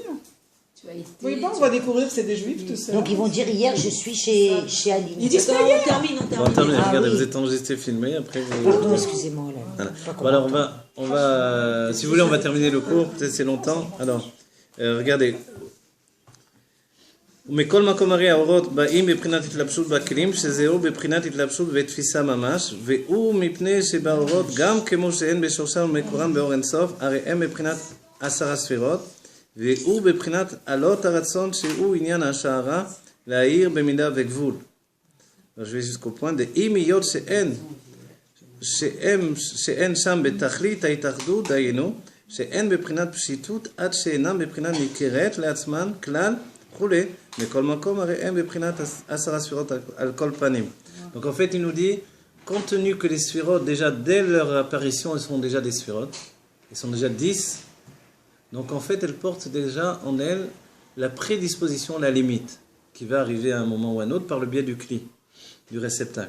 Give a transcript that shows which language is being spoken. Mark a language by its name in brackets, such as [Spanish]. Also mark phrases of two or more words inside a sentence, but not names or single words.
[French] Vous voyez pas, on va découvrir que c'est des juifs, tout ça. Donc ils vont dire hier je suis chez Aline. Ils disent Attends, pas hier. on termine. Bon, terminé. Ah Regardez, oui. vous êtes enregistré, filmé. Après, vous... Pardon, excusez-moi. Là. Voilà. Je sais pas Bon, comment alors on va, si vous voulez, on va terminer le cours. Peut-être c'est longtemps. Alors, regardez. [Hebrew] מכל מקום הרי האורות באים בבחינת התלבשות בכלים, שזהו בבחינת התלבשות ותפיסה ממש, והוא מפני שבאורות גם כמו שאין בשורשם ומקורם באור אינסוף, הרי הם בבחינת 10 ספירות, והוא בבחינת עלות הרצון שהוא עניין השערה, להאיר במידה וגבול. [French] Alors, je vais jusqu'au point de [Hebrew] אם היות שאין שם בתכלית ההתאחדות, דהיינו, שאין בבחינת פשיטות עד שאינם בבחינת ניכרת לעצמן כלל וכולי, מכל מקום הרי הם בבחינת 10 ספירות על כל פנים. [French] Donc en fait il nous dit, compte tenu que les sphirotes déjà dès leur apparition elles sont déjà des sphirotes, elles sont déjà 10, donc en fait elles portent déjà en elles la prédisposition, la limite, qui va arriver à un moment ou à un autre par le biais du cli, du réceptacle.